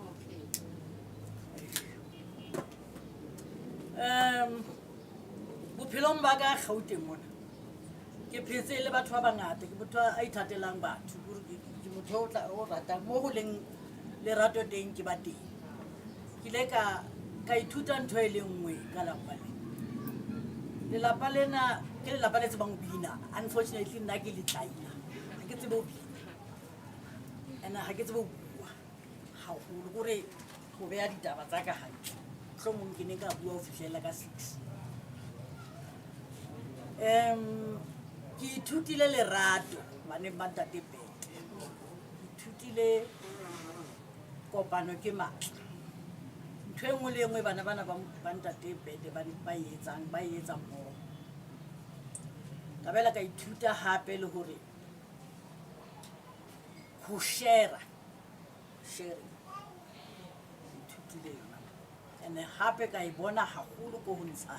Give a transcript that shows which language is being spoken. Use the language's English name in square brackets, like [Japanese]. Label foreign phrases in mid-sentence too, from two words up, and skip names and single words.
[Tswana] Bophelong ba ka Gauteng mona ke phetse le batho ba bangata ke motho a ithatelang batho ke motho o ratang mo go leng lerato teng ke ba teng ke ile ka ithuta ntho e le nngwe ka lapa le lelapa lena ke lelapa le tsebang go bina. Unfortunately nna ke le tlaila ga ke tsebe go bina and ga ke tsebe go bua gagolo gore go beya ditaba tsa ka gantle tlhomong ke ne ka bua go fitlhelela ka 6 ke ithutile lerato baneng ba Ntshadi Peete ke ithutile kopano ke matla ntho e nngwe le nngwe bana ba Ntshadi Peete ba e etsang mmogo ka bela ka ithuta gape le gore go sharing ithutile yona and gape ka e bona gagolo ko go